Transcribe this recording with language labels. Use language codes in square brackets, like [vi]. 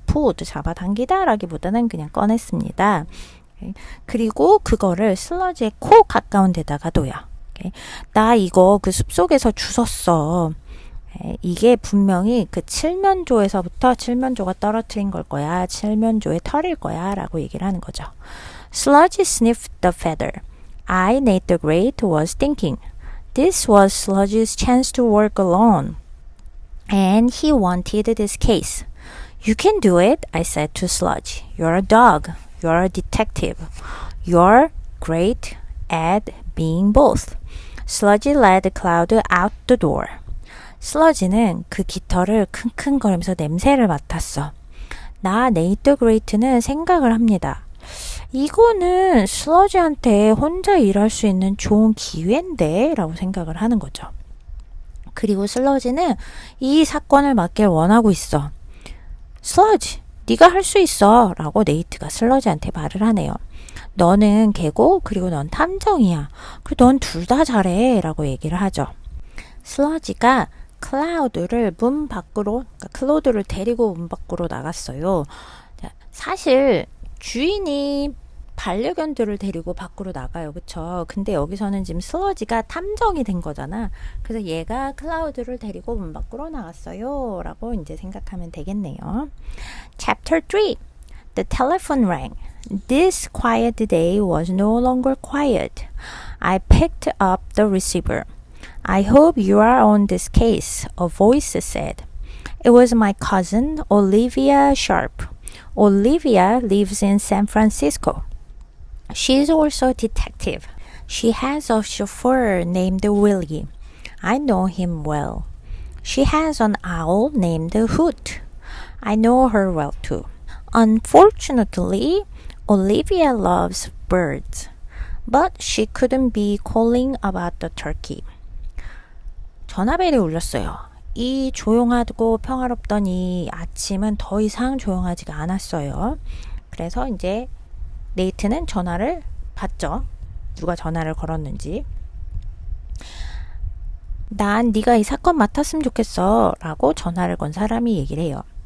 [ko] 푸드 잡아당기다 라기보다는 그냥 꺼냈습니다. 그리고 그거를 슬러지의 코 가까운 데다가 둬요. 나 이거 그 숲속에서 주웠어. 이게 분명히 그 칠면조에서부터 칠면조가 떨어뜨린 걸 거야. 칠면조의 털일 거야. 라고 얘기를 하는 거죠. [en] Sludge sniffed the feather. I, Nate the Great, was thinking. This was Sludge's chance to work alone. And he wanted this case. You can do it, I said to Sludge. You're a dog. You're a detective. You're great at being both. Sludge led Cloud out the door. 슬러지는 그 깃털을 킁킁거리면서 냄새를 맡았어. 나 네이트 그레이트는 생각을 합니다. 이거는 슬러지한테 혼자 일할 수 있는 좋은 기회인데 라고 생각을 하는 거죠. 그리고 슬러지는 이 사건을 맡길 원하고 있어. 슬러지, 네가 할 수 있어 라고 네이트가 슬러지한테 말을 하네요. 너는 개고 그리고 넌 탐정이야. 그리고 넌 둘 다 잘해 라고 얘기를 하죠. 슬러지가 클라우드를 문 밖으로, 그러니까 클로드를 데리고 문 밖으로 나갔어요. 사실 주인이 반려견들을 데리고 밖으로 나가요. 그쵸? 근데 여기서는 지금 슬러지가 탐정이 된 거잖아. 그래서 얘가 클라우드를 데리고 문 밖으로 나갔어요. 라고 이제 생각하면 되겠네요. Chapter 3. The telephone rang. This quiet day was no longer quiet. I picked up the receiver. I hope you are on this case, a voice said. It was my cousin, Olivia Sharp. Olivia lives in San Francisco. She's also a detective. She has a chauffeur named Willie. I know him well. She has an owl named Hoot. I know her well too. Unfortunately, Olivia loves birds. But she couldn't be calling about the turkey. [ko] 전화벨이 울렸어요. 이 조용하고 평화롭던 이 아침은 더 이상 조용하지가 않았어요. 그래서 이제 네이트는 전화를 받죠. 누가 전화를 걸었는지. 난 네가 이 사건 맡았으면 좋겠어 라고 전화를 건 사람이 얘기를 해요.